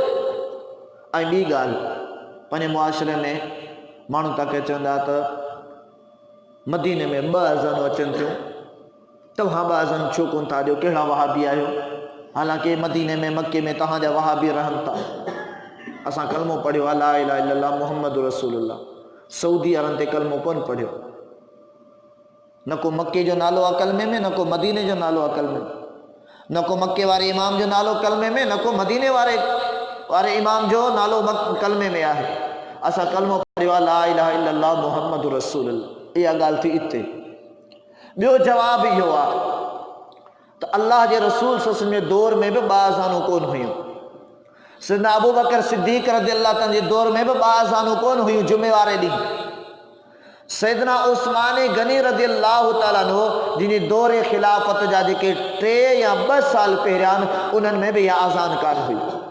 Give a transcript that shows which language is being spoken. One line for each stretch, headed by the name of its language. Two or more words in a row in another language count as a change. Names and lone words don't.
Sindhi: ऐं ॿी ॻाल्हि, पंहिंजे मुआशिरे में माण्हू तव्हांखे चवंदा त मदीने में 2 अज़ानूं अचनि थियूं, तव्हां 2 अज़ान छो कोन था ॾियो, कहिड़ा वहाबी आहियो? हालांकि मदीने में मके में तव्हांजा वहाबी रहनि था। असां कलमो पढ़ियो आहे
Arabic: لا إله إلا الله محمد رسول الله.
Sindhi: सऊदी अरब ते कलमो कोन पढ़ियो, न को मके जो नालो आहे कलमे में, न को मदीने जो नालो आहे कलमे में, न को मके वारे इमाम जो नालो कलमे में, न को मदीने वारे इमाम जो नालो कलमे में आहे। असां कलमो पढ़ियो आहे
Arabic: لا إله إلا الله محمد رسول الله.
Sindhi: इहा ॻाल्हि थी हिते। ॿियो जवाबु इहो आहे त अल्लाह जे रसूल
Arabic: صلى الله عليه وسلم
Sindhi: जे दौर में बि 2 अज़ानूं कोन हुयूं। सैयदना अबू बकर सिद्दीक़
Arabic: رضي الله تعالى
Sindhi: जे दौर में बि 2 अज़ानूं कोन हुयूं जुमे वारे ॾींहुं। सैयदना उस्मान गनी
Arabic: رضي الله تعالى عنه
Sindhi: जिन दौर खिलाफ़त जा जेके 3 या 2 साल पहिरियां उन्हनि में बि इहा अज़ान कान हुई।